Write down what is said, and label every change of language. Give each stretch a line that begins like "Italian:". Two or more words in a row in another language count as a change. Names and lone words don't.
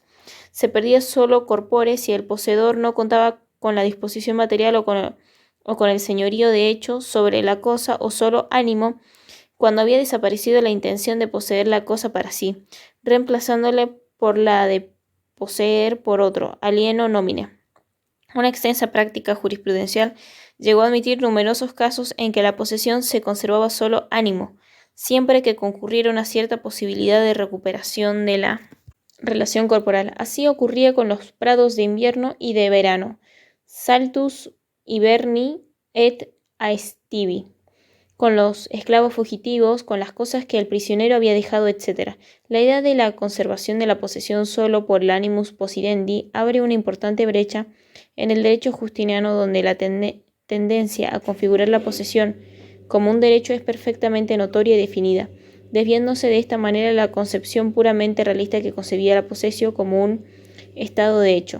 Spanish: Se perdía solo corpore si el poseedor no contaba con la disposición material o con el señorío de hecho sobre la cosa, o solo ánimo cuando había desaparecido la intención de poseer la cosa para sí, reemplazándole por la de poseer por otro,
Latin: alieno nomine.
Spanish: Una extensa práctica jurisprudencial llegó a admitir numerosos casos en que la posesión se conservaba solo ánimo, siempre que concurriera una cierta posibilidad de recuperación de la relación corporal. Así ocurría con los prados de invierno y de verano,
Latin: saltus hiberni et aestivi,
Spanish: con los esclavos fugitivos, con las cosas que el prisionero había dejado, etc. La idea de la conservación de la posesión solo por el
Latin: animus possidendi
Spanish: abre una importante brecha en el derecho justiniano, donde la tendencia a configurar la posesión como un derecho es perfectamente notoria y definida, desviándose de esta manera la concepción puramente realista que concebía la posesión como un estado de hecho.